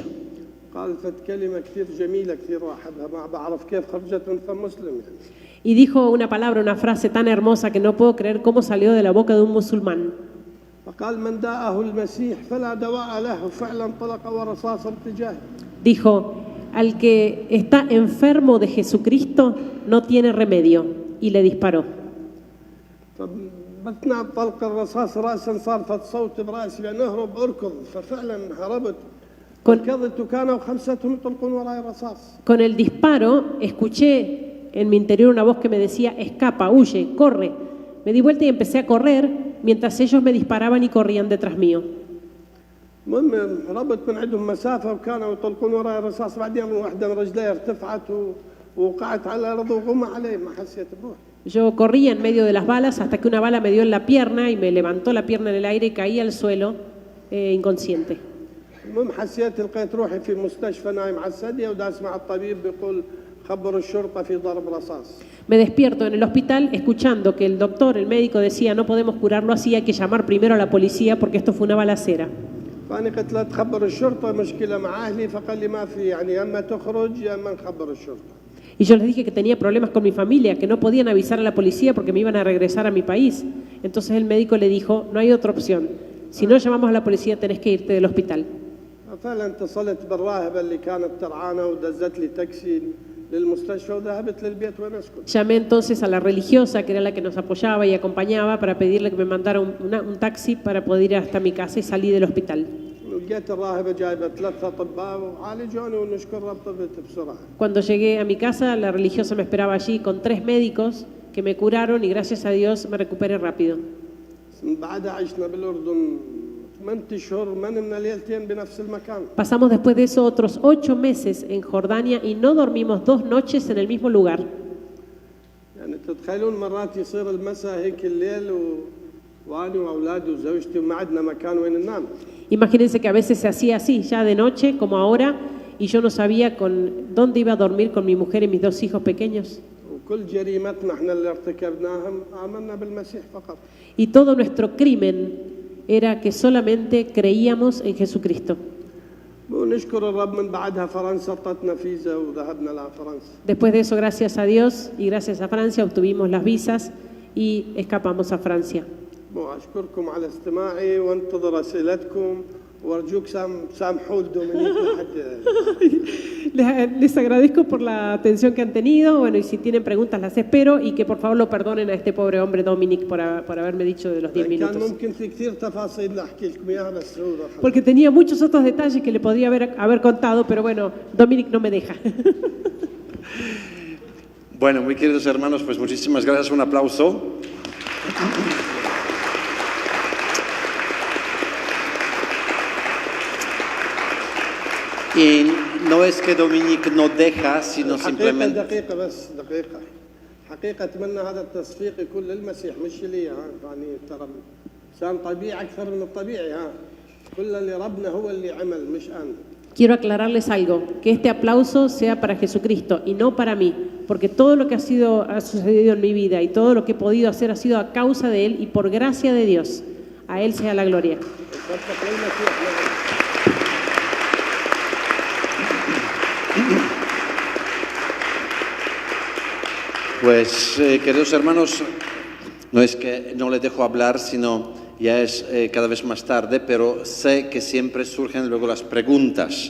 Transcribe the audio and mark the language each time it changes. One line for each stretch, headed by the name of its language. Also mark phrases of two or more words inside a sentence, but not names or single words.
Arabic: قال فت كلمة كثير جميلة كثير أحبها ما بعرف كيف خرجت من فم مسلم يعني.
Spanish: Y dijo una palabra, una frase tan hermosa que no puedo creer cómo salió de la boca de un musulmán.
Arabic: فقال من داءه المسيح فلا دواء له وفعلا طلق ورصاص اتجاهه.
Spanish: Dijo, al que está enfermo de Jesucristo no tiene remedio. Y le disparó.
Arabic: فبثنا طلق الرصاص رأسا صار فت صوت برأسي بأن أهرب أركض ففعلا هربت. ركضت وكانوا 5 يطلقون وراي رصاص.
Spanish: Con el disparo escuché en mi interior una voz que me decía, escapa, huye, corre. Me di vuelta y empecé a correr mientras ellos me disparaban y corrían detrás mío.
Arabic: المهم هربت من عندهم مسافة وكانوا يطلقون وراي رصاص بعدين واحدة من رجلي ارتفعت ووقعت على الأرض وغمى علي ما حسيت بروحي.
Spanish: Yo corría en medio de las balas hasta que una bala me dio en la pierna y me levantó la pierna en el aire y caí al suelo inconsciente.
Arabic: المهم حسيت لقيت روحي في مستشفى نايم على السدية وداس مع الطبيب بيقول خبر الشرطة في ضرب رصاص.
Spanish: Me despierto en el hospital escuchando que el doctor, el médico decía no podemos curarlo así, hay que llamar primero a la policía porque esto fue una balacera.
Arabic: فأنا قلت له تخبر الشرطة مشكلة مع أهلي فقال لي ما في يعني يا إما تخرج يا إما نخبر الشرطة.
Spanish: Y yo les dije que tenía problemas con mi familia, que no podían avisar a la policía porque me iban a regresar a mi país. Entonces el médico le dijo, no hay otra opción. Si no llamamos a la policía tenés que irte del hospital.
Arabic: فعلا اتصلت بالراهبة اللي كانت ترعانا ودزت لي تاكسي للمستشفى وذهبت للبيت وين أسكن.
Spanish: Llamé entonces a la religiosa, que era la que nos apoyaba y acompañaba, para pedirle que me mandara un taxi para poder ir hasta mi casa y salí del hospital.
Arabic: ولقيت الراهبة جايبة 3 أطباء وعالجوني ونشكر رب طبت بسرعة.
Spanish: Cuando llegué a mi casa, la religiosa me esperaba allí con 3 médicos que me curaron y gracias a Dios me recuperé rápido.
Arabic: بعدها عشنا بالأردن 8 أشهر ما نمنا ليلتين بنفس المكان.
Spanish: Pasamos después de eso otros 8 meses en Jordania y no dormimos 2 noches en el mismo lugar.
Arabic: يعني تتخيلون مرات يصير المساء هيك الليل وأنا وأولادي وزوجتي وما عندنا مكان وين ننام.
Spanish: Imagínense que a veces se hacía así, ya de noche, como ahora, y yo no sabía con dónde iba a dormir con mi mujer y mis 2 hijos pequeños.
Arabic: وكل جريمتنا احنا اللي ارتكبناها آمنا بالمسيح فقط.
Spanish: Y todo nuestro crimen era que solamente creíamos en Jesucristo.
Arabic: ونشكر الرب من بعدها فرنسا اعطتنا فيزا وذهبنا لفرنسا.
Spanish: Después de eso, gracias a Dios y gracias a Francia, obtuvimos las visas y escapamos a Francia.
Arabic: أشكركم على استماعي وانتظر أسئلتكم وأرجوك سامحوا لدومينيك
Spanish: Les agradezco por la atención que han tenido, bueno, y si tienen preguntas las espero y que por favor lo perdonen a este pobre hombre Dominic por haberme dicho de los 10
Arabic: كان
Spanish: minutos.
Arabic: ممكن في كثير تفاصيل لأحكي لكم إياها بس هو
Spanish: Porque tenía muchos otros detalles que le podría haber contado, pero bueno, Dominic no me deja. Bueno, muy queridos hermanos, pues muchísimas gracias, un aplauso. Y no es que Dominic no deja, sino simplemente...
Arabic: دقيقة حقيقة أتمنى هذا التصفيق يكون للمسيح مش لي يعني ترى إنسان طبيعي أكثر من الطبيعي كل اللي ربنا هو اللي عمل مش أنا.
Spanish: Quiero aclararles algo, que este aplauso sea para Jesucristo y no para mí, porque todo lo que ha sucedido en mi vida y todo lo que he podido hacer ha sido a causa de Él y por gracia de Dios. A Él sea la gloria. Pues, queridos hermanos, no es que no les dejo hablar, sino ya es cada vez más tarde, pero sé que siempre surgen luego las preguntas.